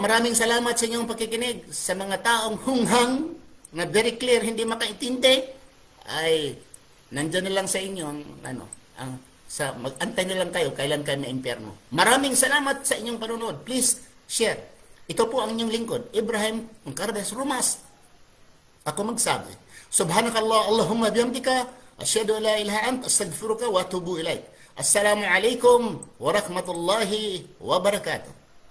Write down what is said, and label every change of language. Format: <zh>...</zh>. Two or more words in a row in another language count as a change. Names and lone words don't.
<tl>Maraming salamat sa inyong pakikinig. Sa mga taong hunghang na</tl> <en>very clear,</en> <tl>hindi makaintindi, ay nandyan na lang sa inyo mag-antay na lang kayo kailan kayo na-impyerno. Maraming salamat sa inyong panunod.</tl> <en>Please share.</en> <tl>Ito po ang inyong lingkod, Ibrahim Cardes Rumas. Ako magsabi,</tl> <ar>سبحانك اللهم بحمدك، أشهد أن لا إله إلا أنت، أستغفرك وأتوب إليك. السلام عليكم ورحمة الله وبركاته.</ar>